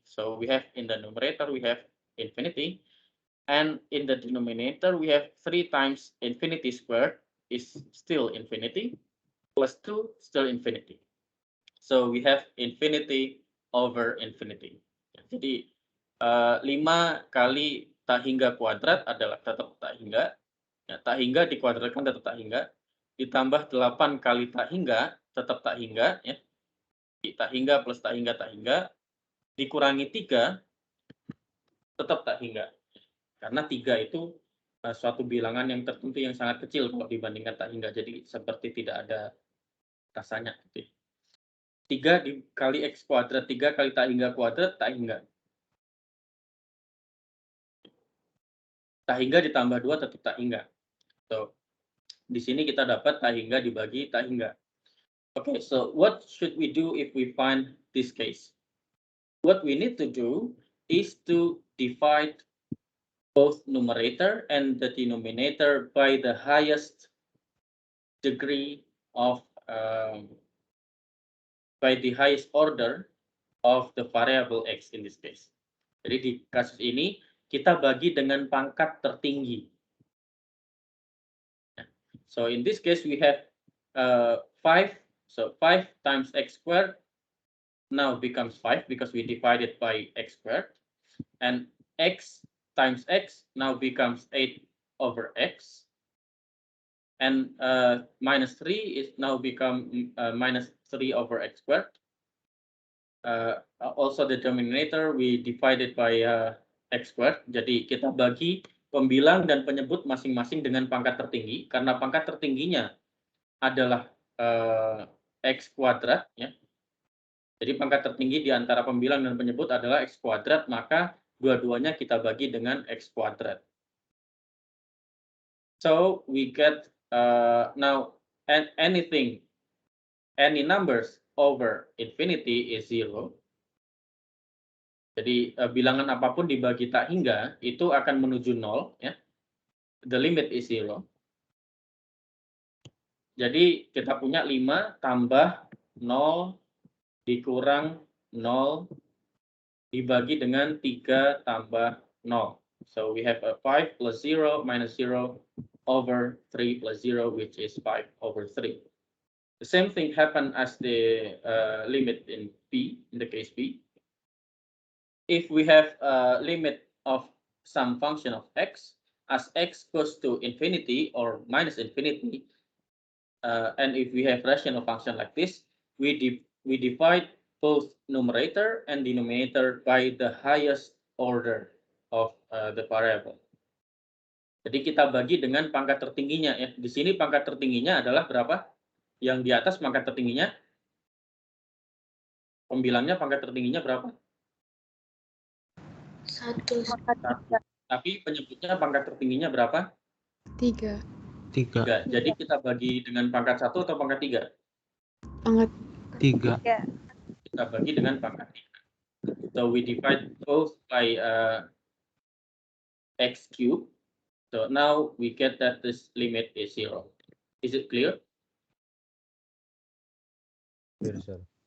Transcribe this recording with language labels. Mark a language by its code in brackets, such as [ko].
[en] So we have in the numerator we have infinity, and in the denominator we have 3 times infinity squared is still infinity, plus 2 still infinity. So we have infinity over infinity. [id] Jadi 5 kali tak hingga kuadrat adalah tetap tak hingga. Ya, tak hingga dikuadratkan tetap tak hingga. Ditambah 8 kali tak hingga tetap tak hingga. Ya. Tak hingga plus tak hingga. Dikurangi 3 tetap tak hingga. Karena 3 itu suatu bilangan yang tertentu yang sangat kecil kalau dibandingkan tak hingga. Jadi seperti tidak ada rasanya. 3 dikali x kuadrat, 3 kali tak hingga kuadrat, tak hingga. Tak hingga ditambah 2 tetap tak hingga. So, di sini kita dapat tak hingga dibagi tak hingga. [en] Okay, so what should we do if we find this case? What we need to do is to divide both numerator and the denominator by the highest degree of by the highest order of the variable x in this case. [id] Jadi di kasus ini kita bagi dengan pangkat tertinggi. [en] So in this case we have 5. So 5 times x squared now becomes 5 because we divided by x squared, and x times x now becomes 8 over x, and minus 3 is now become minus 3 over x squared. Also the denominator we divided by x squared. [id] Jadi kita bagi pembilang dan penyebut masing-masing dengan pangkat tertinggi, karena pangkat tertingginya adalah x kuadrat, ya. Jadi pangkat tertinggi di antara pembilang dan penyebut adalah x kuadrat, maka dua-duanya kita bagi dengan x kuadrat. [en] So we get now any numbers over infinity is 0. [id] Jadi bilangan apapun dibagi tak hingga itu akan menuju 0, ya. [en] The limit is 0. [id] Jadi kita punya 5 tambah 0 dikurang 0 dibagi dengan 3 tambah 0. [en] So we have a 5 plus 0 minus 0 over 3 plus 0, which is 5 over 3. The same thing happened as the limit in P, in the case P. If we have a limit of some function of x, as x goes to infinity or minus infinity, and if we have rational function like this, we divide both numerator and denominator by the highest order of the variable. [id] Jadi kita bagi dengan pangkat tertingginya, ya. Di sini pangkat tertingginya adalah berapa? Yang di atas pangkat tertingginya, pembilangnya pangkat tertingginya berapa? 1. Tapi penyebutnya pangkat tertingginya berapa? 3. 3. Jadi kita bagi dengan pangkat 1 atau pangkat 3? Pangkat 3. Kita bagi dengan pangkat 3. [en] So we divide both by x cube. So now we get that this limit is 0. Is it clear? Clear, sir.